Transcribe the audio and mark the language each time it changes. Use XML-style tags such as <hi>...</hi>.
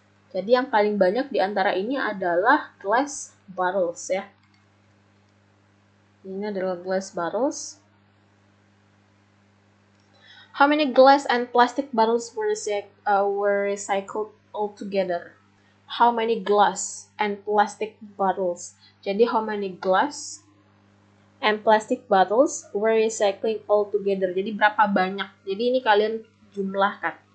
<id>Jadi yang paling banyak di antara ini adalah glass bottles ya. Ini adalah glass bottles.</id> <en>How many glass and plastic bottles were recycled altogether? How many glass and plastic bottles?</en> <id>Jadi</id> <en>how many glass and plastic bottles were recycling all together.</en> <id>Jadi berapa banyak? Jadi ini kalian jumlahkan.</id>